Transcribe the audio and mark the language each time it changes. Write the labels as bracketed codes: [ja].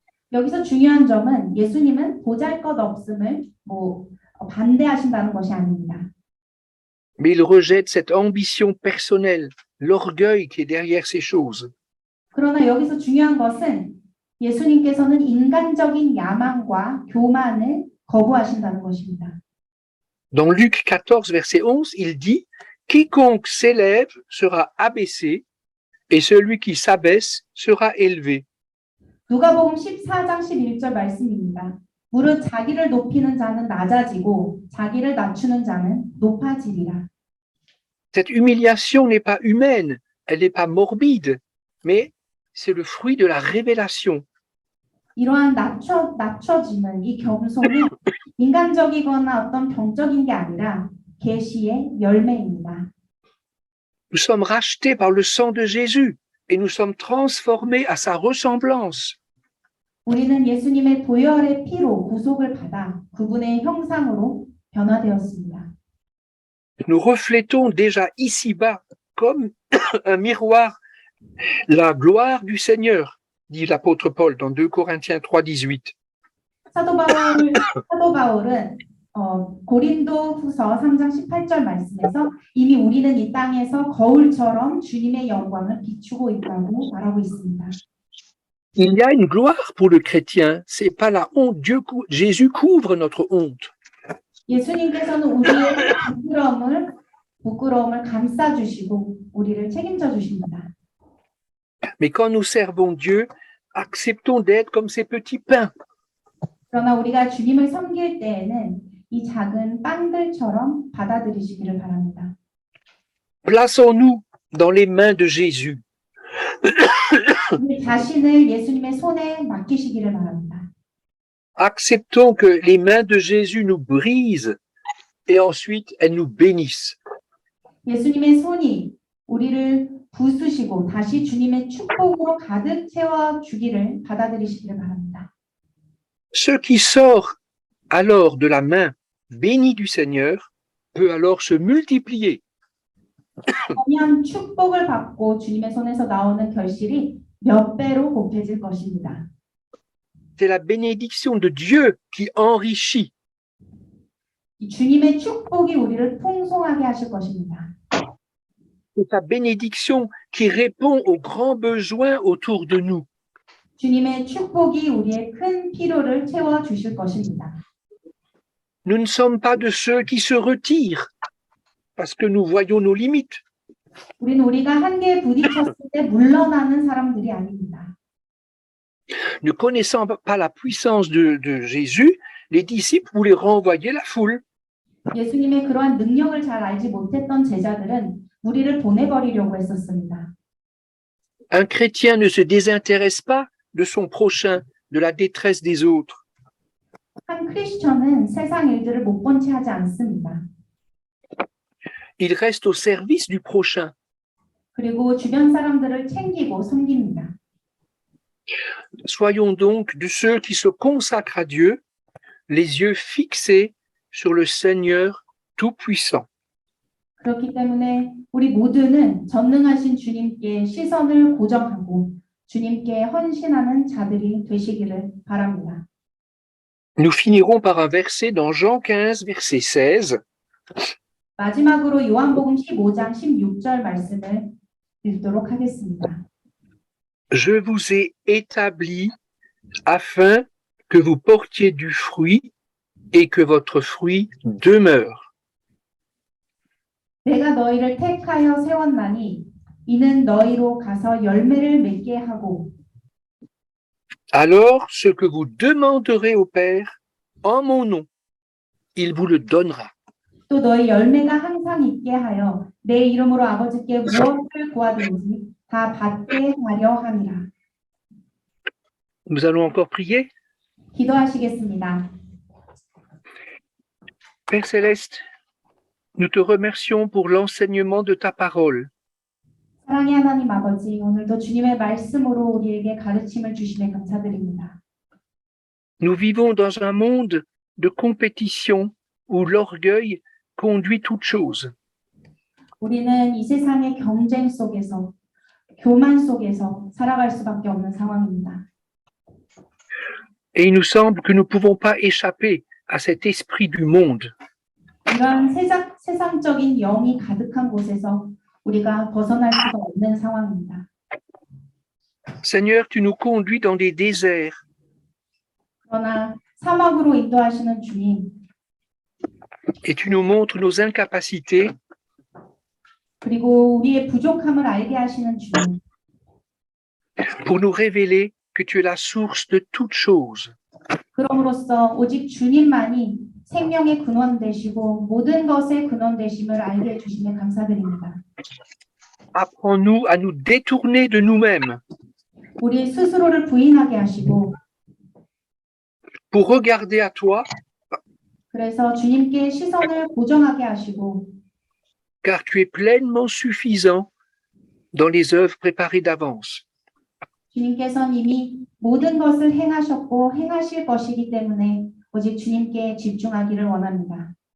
[ko] 여기서 중요한 점은 예수님은 보잘것없음을 반대하신다는 것이 아닙니다. [fr] Mais il rejette cette ambition personnelle, l'orgueil qui est derrière ces choses. [ko] 그러나 여기서 중요한 것은 예수님께서는 인간적인 야망과 교만을 거부하신다는 것입니다. [fr] Dans Luc 14, verset 11, il dit « Quiconque s'élève sera abaissé, et celui qui s'abaisse sera élevé. » [ko] 누가복음 14장 11절 말씀입니다. 무릇 자기를 높이는 자는 낮아지고 자기를 낮추는 자는 높아지리라. [fr] Cette humiliation n'est pas humaine, elle n'est pas morbide, mais c'est le fruit de la révélation. [ko] 이러한 낮춰짐은 이 겸손이 인간적이거나 어떤 병적인 게 아니라 계시의 열매입니다. [fr] Nous sommes rachetés par le sang de Jésus et nous sommes transformés à sa ressemblance. [ko] 우리는 예수님의 보혈의 피로 구속을 받아 그분의 형상으로 변화되었습니다. [fr] Nous reflétons déjà ici-bas, comme un miroir, la gloire du Seigneur, dit l'apôtre Paul dans 2 Corinthiens 3, 18. [ko] 사도 바울은 고린도후서 3장 18절 말씀에서 이미 우리는 이 땅에서 거울처럼 주님의 영광을 비추고 있다고 말하고 있습니다. [fr] Il y a une gloire pour le chrétien, c'est pas la honte. Jésus couvre notre honte. [ko] 예수님께서는 우리의 부끄러움을 감싸주시고 우리를 책임져 주십니다. [fr] Mais quand nous servons Dieu, acceptons d'être comme ces petits pains. [ko] 그러나 우리가 주님을 섬길 때에는 이 작은 빵들처럼 받아들이시기를 바랍니다. [fr] Plaçons-nous dans les mains de Jésus. [ko] 우리 자신을 예수님의 손에 맡기시기를 바랍니다. [fr] Acceptons que les mains de Jésus nous brisent et ensuite elles nous bénissent. [ko] 예수님의 손이 우리를 부수시고 다시 주님의 축복으로 가득 채워 주기를 받아들이시기를 바랍니다. [fr] Ce qui sort alors de la main bénie du Seigneur peut alors se multiplier. [ko] 그러면 축복을 받고 주님의 손에서 나오는 결실이 몇 배로 곱해질 것입니다. [fr] C'est la bénédiction de Dieu qui enrichit. [ko] 이 주님의 축복이 우리를 풍성하게 하실 것입니다. [fr] C'est sa bénédiction qui répond aux grands besoins autour de nous. [ko] 주님의 축복이 우리의 큰 필요를 채워 주실 것입니다. [fr] Nous ne sommes pas de ceux qui se retirent parce que nous voyons nos limites. [ko] 우리가 한계에 부딪혔을 때 물러나는 사람들이 아닙니다. [fr] Ne connaissant pas la puissance de Jésus, les disciples voulaient renvoyer la foule. [ko] 예수님의 그러한 능력을 잘 알지 못했던 제자들은 우리를 보내버리려고 했었습니다. [fr] Un chrétien ne se désintéresse pas de son prochain, de la détresse des autres. [ko] 한 크리스천은 세상 일들을 못 본 채 하지 않습니다. [fr] Il reste au service du prochain. [ko] 그리고 주변 사람들을 챙기고 섬깁니다. [fr] Soyons donc de ceux qui se consacrent à Dieu, les yeux fixés sur le Seigneur Tout-Puissant. [ko] 그렇기 때문에 우리 모두는 전능하신 주님께 시선을 고정하고 주님께 헌신하는 자들이 되시기를 바랍니다. [fr] Nous finirons par un verset dans Jean 15, verset 16. [ko] 마지막으로 요한복음 15장 16절 말씀을 읽도록 하겠습니다. [fr] Je vous ai établi afin que vous portiez du fruit et que votre fruit demeure. [ko] 내가 너희를 택하여 세웠나니 이는 너희로 가서 열매를 맺게 하고 [fr] Alors, ce que vous demanderez au Père en mon nom, il vous le donnera. [ko] 또 너희 열매가 항상 있게 하여 내 이름으로 아버지께 무엇을 구하든지 다 받게 하려 함이라. [fr] Nous allons encore prier. [ko] 기도하시겠습니다. [fr] Père Céleste, nous te remercions pour l'enseignement de ta parole. [ko] 사랑의 하나님 아버지, 오늘도 주님의 말씀으로 우리에게 가르침을 주심에 감사드립니다. [fr] Nous vivons dans un monde de compétition où l'orgueil conduit toute chose. [ko] 우리는 이 세상의 경쟁 속에서, 교만 속에서 살아갈 수밖에 없는 상황입니다. [fr] Et il nous semble que nous ne pouvons pas échapper à cet esprit du monde. [ko] 이러한 세상적인 영이 가득한 곳에서 우리가 벗어날 수가 없는 상황입니다. [fr] Seigneur, tu nous conduis dans des déserts. [ko] 그러나 사막으로 인도하시는 주님, [fr] Et tu nous montres nos incapacités [ko] 그리고 우리의 부족함을 알게 하시는 주님, [fr] pour nous révéler que tu es la source de toutes choses. [ko] 그럼으로써 오직 주님만이 생명의 근원 되시고 모든 것의 근원 되심을 알게 해주심에 감사드립니다. [fr] Apprends-nous à nous détourner de nous-mêmes [ko] 우리 스스로를 부인하게 하시고 [fr] pour regarder à toi, [ko] 그래서 주님께 시선을 고정하게 하시고 [fr] car tu es pleinement suffisant dans les œuvres préparées d'avance. [ko] 주님께서는 이미 모든 것을 행하셨고 행하실 것이기 때문에 오직 주님께 집중하기를 원합니다.